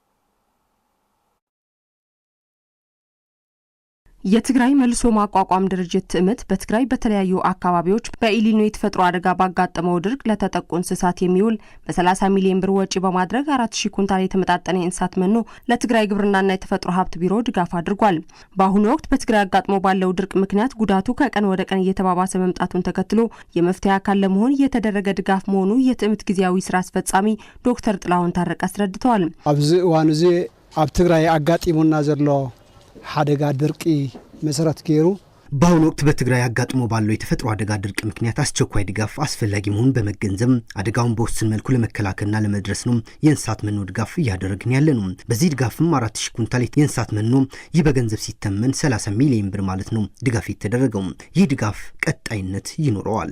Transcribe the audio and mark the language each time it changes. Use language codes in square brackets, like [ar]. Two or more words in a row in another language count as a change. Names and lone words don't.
[am] የትግራይ መልሶ ማቋቋም ድርጅት ትዕምት በትግራይ በተለያዩ አካባቢዎች በኢሊኖ የተፈጥሮ አደጋ ባጋጠመው ድርቅ ለተጠቁ እንስሳት የሚውል በ30 ሚሊዮን ብር ወጪ በማድረግ 4000 ኩንታል የተመጣጠነ የእንስሳት መኖ ለትግራይ ግብርናና የተፈጥሮ ሀብት ቢሮ ድጋፍ አድርጓል። በአሁኑ ወቅት በትግራይ አጋጥሞ ባለው ድርቅ ምክንያት ጉዳቱ ከቀን ወደ ቀን እየተባባሰ መምጣቱን ተከትሎ የመፍትሄ አካል ለመሆን የተደረገ ድጋፍ መሆኑ የትዕምት ጊዜያዊ ስራ አስፈጻሚ ዶክተር ጥላሁን ታረቀ አስረድተዋል። [ti] ኣብዚ እዋን እዚ ኣብ ትግራይ አጋጢሙና ዘሎ ሓደጋ ድርቂ መሰረት ገይሩ [am] በአሁኑ ወቅት በትግራይ አጋጥሞ ባለው የተፈጥሮ አደጋ ድርቅ ምክንያት አስቸኳይ ድጋፍ አስፈላጊ መሆኑን በመገንዘብ አደጋውን በውስን መልኩ ለመከላከልና ለመድረስ ነው የእንስሳት መኖ ድጋፍ እያደረግን ያለ ነው። በዚህ ድጋፍም 4000 ኩንታል የእንስሳት መኖ ይህ በገንዘብ ሲተመን 30 ሚሊዮን ብር ማለት ነው ድጋፍ የተደረገው። ይህ ድጋፍ ቀጣይነት ይኖረዋል።